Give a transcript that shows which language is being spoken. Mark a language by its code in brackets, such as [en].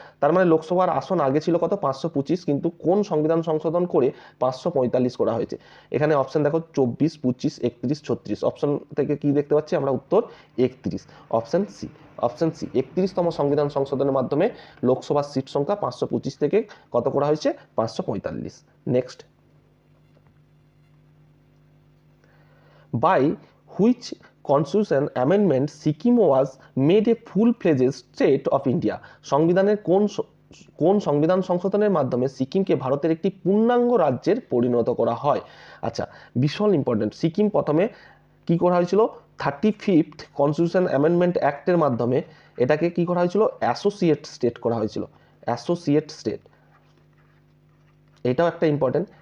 [bn] তার মানে লোকসভার আসন আগে ছিল কত? 525, কিন্তু কোন সংবিধান সংশোধন করে 545 করা হয়েছে? এখানে অপশন দেখো 24, 25, 31, 36। অপশন থেকে কি দেখতে পাচ্ছি আমরা? উত্তর 31, অপশন সি। 31তম সংবিধান সংশোধনের মাধ্যমে লোকসভার সিট সংখ্যা 525 থেকে কত করা হয়েছে? 545। Next. [en] By which constitution amendment Sikkim was made a full-fledged state of India? [bn] সংবিধানের কোন সংবিধান সংশোধনের মাধ্যমে সিকিমকে ভারতের একটি পূর্ণাঙ্গ রাজ্যের পরিণত করা হয়? আচ্ছা, ভীষণ ইম্পর্টেন্ট। সিকিম প্রথমে কি করা হয়েছিল? 35th কনস্টিটিউশন অ্যামেন্ডমেন্ট অ্যাক্টের মাধ্যমে এটাকে কি করা হয়েছিল? অ্যাসোসিয়েট স্টেট করা হয়েছিল, অ্যাসোসিয়েট স্টেট। এটাও একটা ইম্পর্টেন্ট।